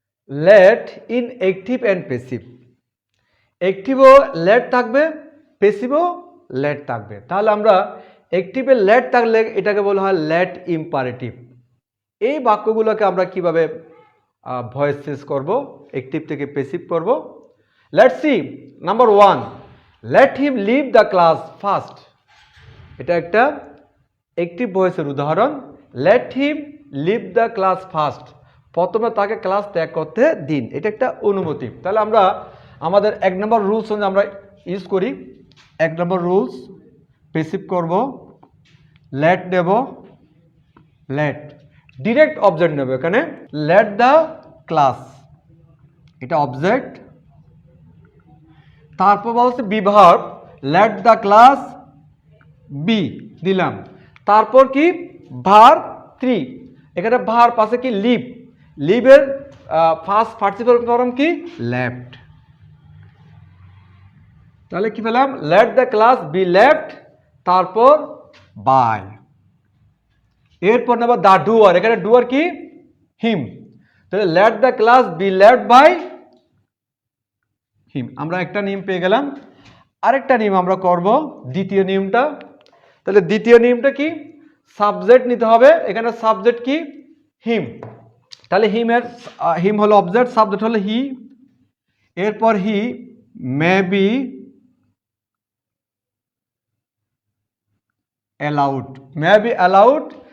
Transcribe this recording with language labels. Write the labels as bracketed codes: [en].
[en] Let in active and passive. [bn] Active O let থাকবে, passive ও let থাকবে। তাহলে আমরা active এ let থাকলে এটাকে বলা হয় let imperative। এই বাক্যগুলোকে আমরা কিভাবে ভয়েস চেঞ্জ করব, active থেকে passive করব। [en] Let's see. Number 1. Let him leave the class first. [bn] এটা একটা অ্যাক্টিভ ভয়েসের উদাহরণ। [en] Let him leave the class first. [bn] প্রথমে তাকে ক্লাস ত্যাগ করতে দিন, এটা একটা অনুমতি। তাহলে আমরা আমাদের 1 নম্বর রুলস অনুযায়ী আমরা ইউজ করি। 1 নম্বর রুলস প্যাসিভ করব, let দেব, let ডিরেক্ট অবজেক্ট নেব এখানে, [en] let the class, [bn] এটা অবজেক্ট। তারপর বলছে be verb, [en] let the class be [bn] দিলাম। তারপর কি ভার্ব 3, এখানে ভার্ব আছে কি লিভ, লিভের ফার্স্ট পার্টিসিপল ফর্ম কি লেফট। তাহলে কি পেলাম, [en] let the class be left, [bn] তারপর by, এরপর নেব the doer, এখানে doer কি him, তাহলে [en] let the class be left by him। [bn] আমরা একটা নিয়ম পেয়ে গেলাম। আরেকটা নিয়ম আমরা করব, দ্বিতীয় নিয়মটা। তাহলে দ্বিতীয় নিয়মটা কি, সাবজেক্ট নিতে হবে, এখানে সাবজেক্ট কি হিম, তাহলে হিম হলো অবজেক্ট, সাবজেক্ট হলো হি। এরপর হি may be allowed, may be allowed.